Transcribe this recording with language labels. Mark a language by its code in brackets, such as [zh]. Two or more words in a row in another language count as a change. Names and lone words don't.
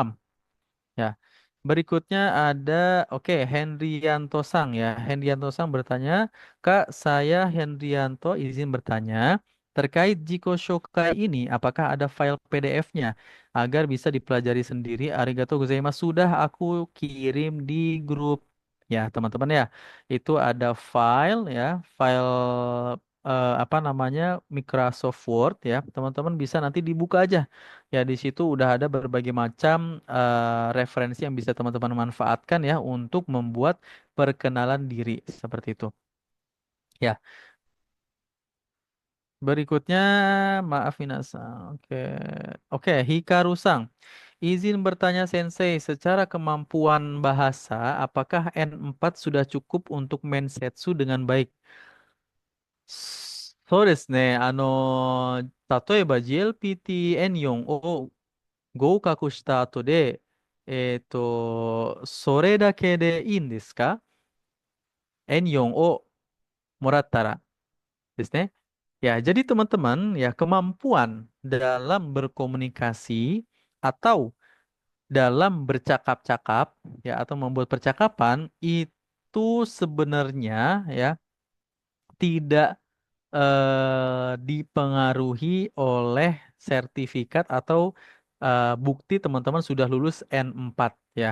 [id] Ya. Berikutnya ada, oke, Hendrianto Sang ya. Hendrianto Sang bertanya, Kak, saya Hendrianto izin bertanya, terkait [ja] 自己紹介 [id] ini, apakah ada file PDF-nya agar bisa dipelajari sendiri? [ja] ありがとうございます. [id] Sudah aku kirim di grup. Ya, teman-teman ya. Itu ada file ya, file apa namanya? Microsoft Word ya. Teman-teman bisa nanti dibuka aja. Ya, di situ udah ada berbagai macam referensi yang bisa teman-teman manfaatkan ya untuk membuat perkenalan diri seperti itu. Ya, berikutnya maaf Minasa. Oke. Oke, Hikaru-sang. Izin bertanya Sensei, secara kemampuan bahasa, apakah N4 sudah cukup untuk mensetsu dengan baik? [ja] そうですね。例えば GLPT-N4 を合格した後で、それだけでいいんですか？ N4 をもらったらですね. [id] Ya, jadi teman-teman, ya kemampuan dalam berkomunikasi atau dalam bercakap-cakap, ya atau membuat percakapan itu sebenarnya ya tidak dipengaruhi oleh sertifikat atau bukti teman-teman sudah lulus N4 ya.